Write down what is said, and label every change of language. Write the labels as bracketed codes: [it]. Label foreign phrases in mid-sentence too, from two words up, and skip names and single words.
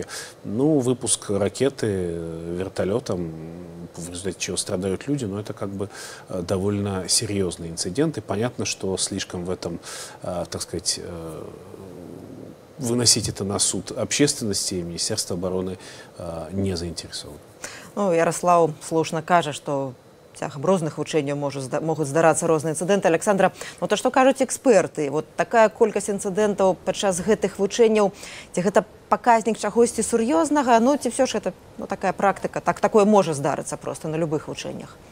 [ru] Ну, выпуск ракеты вертолетом, в результате чего страдают люди, но это как бы довольно серьезный инцидент, и понятно, что слишком в этом, так сказать, выносить это на суд общественности, и Министерство обороны не заинтересовано. [be] Ну, Ярослав слушна кажа, што цягам розных вучэнняў могуць здарацца розныя інцыдэнты. Александра, ну то што кажуць эксперты? Вот такая колькасць інцыдэнтаў падчас гэтых вучэнняў, ці гэта паказнік чагосьці сур'ёзнага, ну ці ўсё ж гэта такая практыка, такое можа здарыцца проста на любых вучэннях?